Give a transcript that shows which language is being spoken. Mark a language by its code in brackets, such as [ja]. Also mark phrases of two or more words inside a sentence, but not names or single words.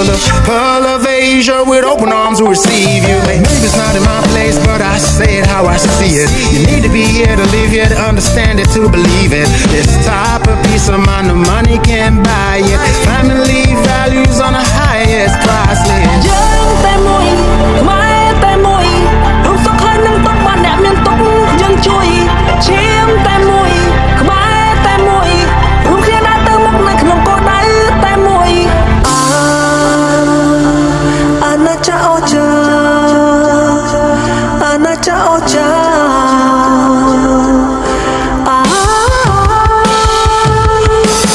[en] The pearl of Asia with open arms will receive you. Maybe it's not in my place, but I say it how I see it. You need to be here to live here, to understand it, to believe it. This type of peace of mind, the money can't buy it. Family values on the highest price list. [km] ជួយឈាមតែមួយខ្មែរតែមួយរួមគ្នាដើរទៅមុខនៅក្នុងគោលដៅតែមួយអាណាចក្រអូចាអាណាចក្រអូចា